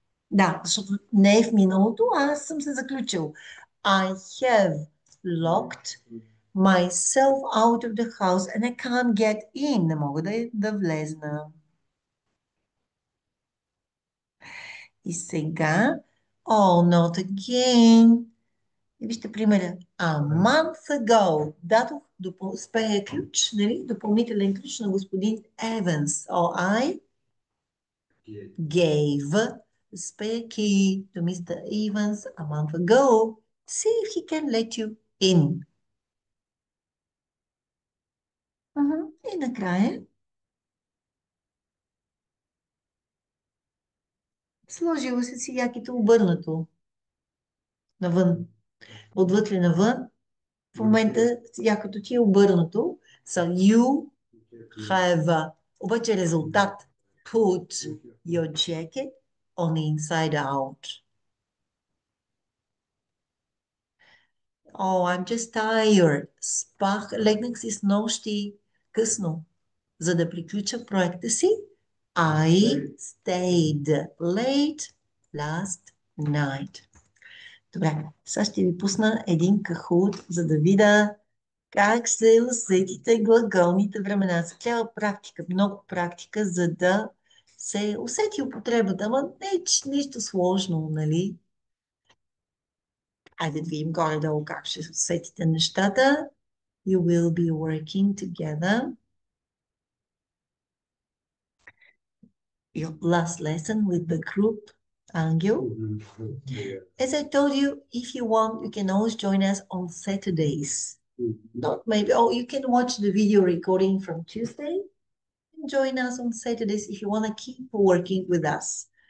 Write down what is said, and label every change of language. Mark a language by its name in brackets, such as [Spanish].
[Bulgarian] Да, защото не е в миналото, аз съм се заключил. [English] I have locked myself out of the house and I can't get in. [Bulgarian] Не мога да влезна. И сега, [English] oh, not again. [Bulgarian] И вижте примера. [English] A month ago. [Bulgarian] Дадох спея ключ, нали? Допълнителен ключ на господин Evans. [English] Or I gave the spare key to Mr. Evans a month ago. See if he can let you in. [Bulgarian] И накрая сложила си якито обърнато навън. Отвътре навън. В момента якото ти е обърнато. [English] So you have [Bulgarian] обаче резултат. [English] Put your jacket on the inside out. Oh, I'm just tired. [Bulgarian] Спах, легнах си с нощи късно, за да приключа проекта си. [English] I stayed late last night. [Bulgarian] Добре, сега ще ви пусна един кахут, за да видя как се усетите глаголните времена. Се трябва практика, много практика, за да се усети употребата. Ама нищо сложно, нали? Айде да видим горе-долу как ще усетите нещата. [English] You will be working together. Your last lesson with the group, Angel. As I told you, if you want, you can always join us on Saturdays. Not maybe, you can watch the video recording from Tuesday and join us on Saturdays if you want to keep working with us.